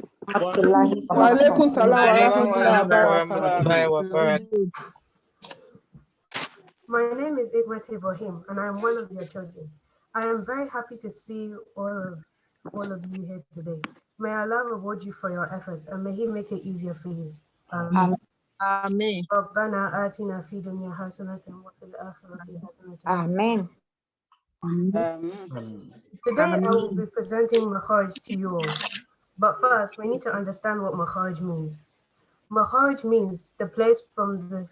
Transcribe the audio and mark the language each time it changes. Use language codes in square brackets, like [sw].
[ar] Wa alaikum salam wa rahmatullahi wa barakatuh. [en] My name is Igmat Ibrahim, and I am one of your children. I am very happy to see all of you here today. May Allah reward you for your efforts, and may He make it easier for you. Amen. [ar] ربنا آتنا في الدنيا حسنة وفي الآخرة حسنة. [en] Amen. Today I will be presenting Makharij to you all. But first, we need to understand what Makharij means. Makharij means the place from